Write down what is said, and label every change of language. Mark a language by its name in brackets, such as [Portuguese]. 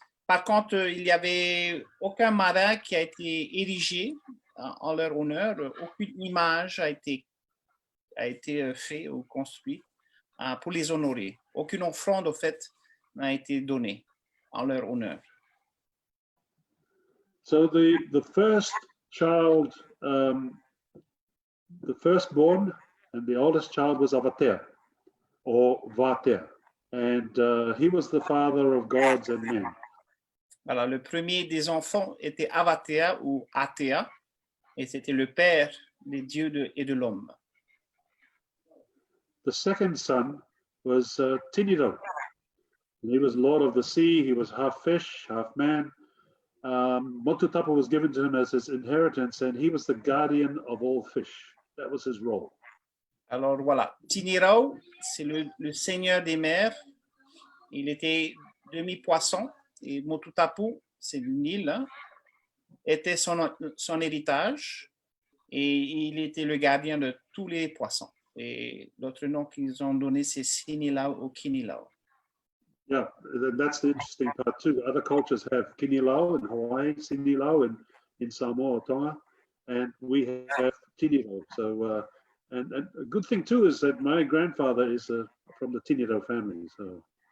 [French] Par contre, il n'y avait aucun marin qui a été érigé en leur honneur. Aucune image a été faite ou construite pour les honorer. Aucune offrande, en fait, n'a été donnée en leur honneur. [English] So the first child, the firstborn and the oldest child was Vatea, or Vatea, and he was the father of gods and men. [French] Alors, le premier des enfants était Vatea ou Atea, et c'était le père des dieux et de l'homme. [English] The second son was Tiniro. He was lord of the sea. He was half fish, half man. Motutapu was given to him as his inheritance, and he was the guardian of all fish. That was his role. [French] Alors voilà, Tinirau, c'est le seigneur des mers. Il était demi-poisson, et Motutapu, c'est le Nil, hein, était son héritage, et il était le gardien de tous les poissons. Et l'autre nom qu'ils ont donné, c'est Sinilau ou Kinilau. [English] Yeah, that's the interesting part too. Other cultures have Kinilau in Hawaii, Sinilau in Samoa, Tonga, and we have Tiniro. So, and a good thing too is that my grandfather is from the Tiniro family. So,